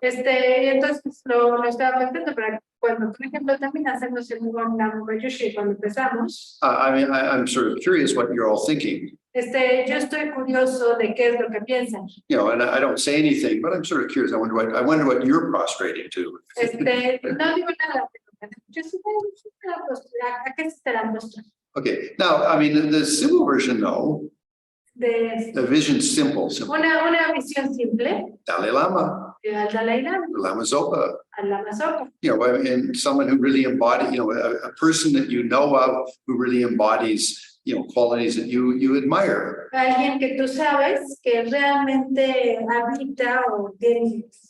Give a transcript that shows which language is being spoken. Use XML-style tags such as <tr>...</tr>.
<es>Entonces lo estaba pensando para cuando, por ejemplo, también hacemos el Om Namo Manjushri cuando empezamos.</es> <en>I mean, I'm sort of curious what you're all thinking.</en> <es>Yo estoy curioso de qué es lo que piensan.</es> <en>You know, and I don't say anything, but I'm sort of curious. I wonder what you're prostrating to.</en> <es>No digo nada, pero yo sí ¿a qué se estarán mostrando?</es> <en>Okay, now, I mean, the simple version, no. The vision's simple.</en> <es>Una visión simple</es> <en>Dalai Lama,</en> <es>al Dalai Lama,</es> <en>Lama Zopa,</en> <es>al Lama Zopa.</es> <en>You know, and someone who really embodies, a person that you know of who really embodies, qualities that you admire.</en> <es>Alguien que tú sabes que realmente habita o tiene,</es>